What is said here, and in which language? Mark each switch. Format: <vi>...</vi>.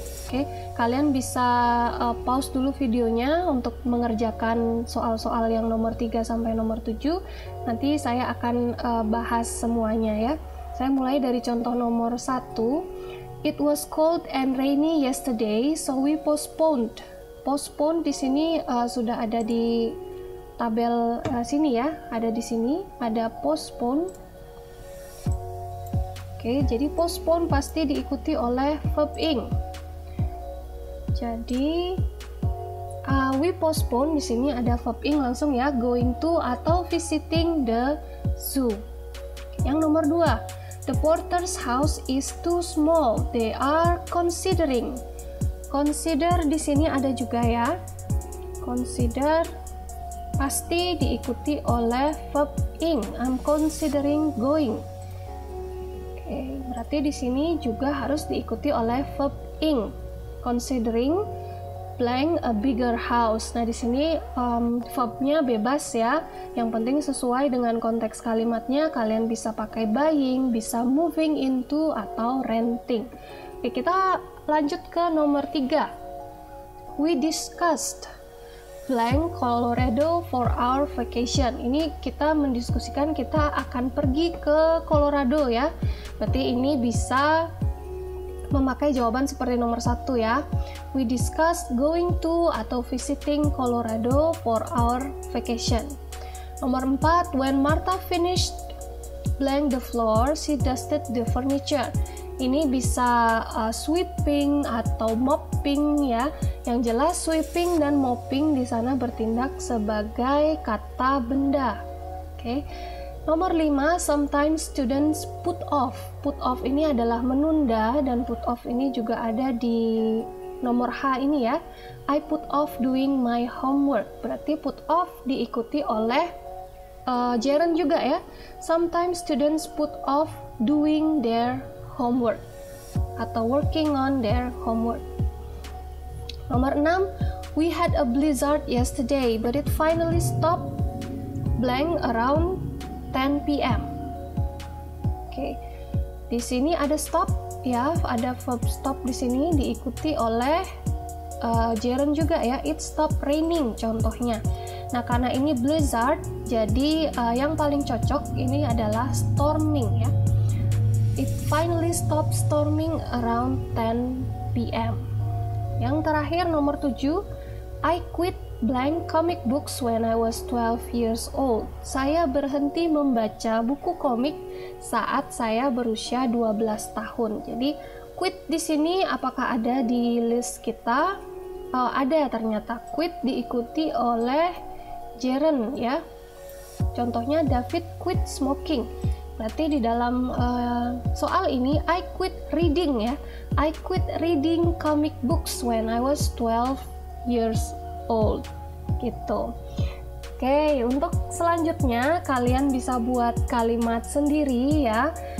<id>Oke, kalian bisa pause dulu videonya untuk mengerjakan soal-soal yang nomor 3 sampai nomor 7. Nanti saya akan bahas semuanya ya. Saya mulai dari contoh nomor 1.</id> <en>It was cold and rainy yesterday, so we postponed.</en> <id>Postpone di sini sudah ada di tabel sini ya, ada di sini, ada postpone. Oke, jadi postpone pasti diikuti oleh verb ing. Jadi</id> <en>we postpone</en> <id>di sini ada verb ing langsung ya,</id> <en>going to</en> <id>atau</id> <en>visiting the zoo.</en> <id>Yang nomor 2.</id> <en>The porter's house is too small. They are considering.</en> <id>Consider di sini ada juga ya. Consider pasti diikuti oleh verb ing.</id> <en>I'm considering going.</en> <id>Oke, berarti di sini juga harus diikuti oleh verb ing.</id> <en>Considering blank a bigger house.</en> <id>Nah, di sini verbnya bebas ya. Yang penting sesuai dengan konteks kalimatnya. Kalian bisa pakai buying, bisa moving into atau renting. Oke, kita lanjut ke nomor 3.</id> <en>We discussed blank Colorado for our vacation.</en> <id>Ini kita mendiskusikan kita akan pergi ke Colorado ya. Berarti ini bisa memakai jawaban seperti nomor 1 ya.</id> <en>We discussed going to</en> <id>atau</id> <en>visiting Colorado for our vacation.</en> <id>Nomor 4,</id> <en>when Martha finished blank the floor, she dusted the furniture.</en> <id>Ini bisa sweeping atau mopping ya. Yang jelas sweeping dan mopping di sana bertindak sebagai kata benda. Oke. Nomor 5,</id> <en>sometimes students put off.</en> <id>Put off ini adalah menunda dan put off ini juga ada di nomor H ini ya.</id> <en>I put off doing my homework.</en> <id>Berarti put off diikuti oleh gerund juga ya. Sometimes students put off doing their homework atau working on their homework. Nomor 6,</id> <en>we had a blizzard yesterday but it finally stopped blank around 10 p.m.</en> <id>Oke. Di sini ada stop ya, ada verb stop di sini diikuti oleh gerund juga ya.</id> <en>It stopped raining contohnya.</en> <id>Nah, karena ini blizzard, jadi yang paling cocok ini adalah storming ya.</id> <en>It finally stopped storming around 10 p.m.</en> <id>Yang terakhir nomor 7,</id> <en>I quit blank comic books when I was 12 years old.</en> <id>Saya berhenti membaca buku komik saat saya berusia 12 tahun. Jadi quit di sini apakah ada di list kita? Ada ternyata. Quit diikuti oleh gerund ya. Contohnya</id> <en>David quit smoking.</en> <id>Berarti di dalam soal ini</id> <en>I quit reading</en> <id>ya.</id> <en>I quit reading comic books when I was 12 years old.</en> <id>Gitu. Oke, untuk selanjutnya kalian bisa buat kalimat sendiri ya.</id>